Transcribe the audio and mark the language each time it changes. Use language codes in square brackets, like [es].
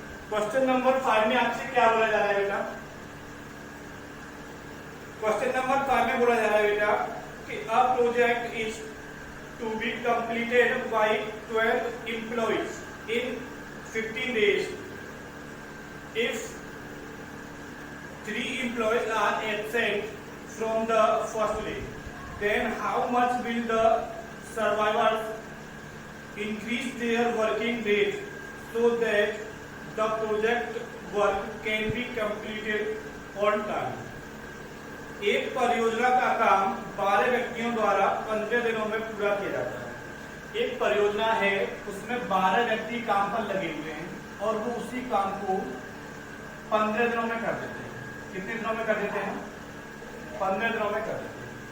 [hi] Question number 5 में आपसे क्या बोला जा रहा है बेटा? क्वेश्चन नंबर 5 में बोला जा रहा है बेटा कि [en] A project is to be completed by 12 employees in 15 days. If 3 employees are absent from the first day, then how much will the survivors increase their working days so that the project work can be completed on time? [hi] एक परियोजना का काम 12 व्यक्तियों द्वारा 15 दिनों में पूरा किया जाता है। एक परियोजना है उसमें 12 व्यक्ति काम पर लगे हुए हैं और वो उसी काम को 15 दिनों में कर देते हैं। कितने दिनों में कर देते हैं? 15 दिनों में कर देते हैं।